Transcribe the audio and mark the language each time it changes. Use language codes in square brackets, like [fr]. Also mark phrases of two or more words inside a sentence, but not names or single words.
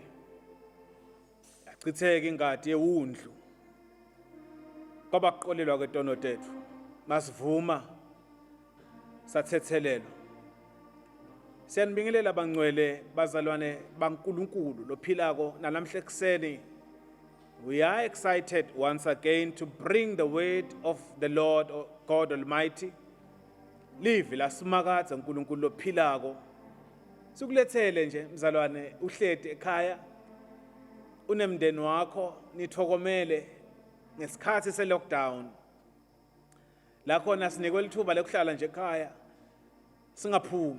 [ss] Yachitheka ingadi yewundlu. Kwaba kuqolelwa kwetono tethu. Masivuma sathethelelo. Siyanibingelela bangcwele bazalwane baNkulunkulu lophilako nalamhle ekseni. [en] We are excited once again to bring the word of the Lord God Almighty. [ss] Live lasimakadza uNkulunkulu lophilako. Sikulethele nje mzalwane uhleti ekhaya. Unemndeni wakho nithokomele ngesikhathi se-lockdown. La khona sinikwe lithuba lokuhlala nje ekhaya singaphumi.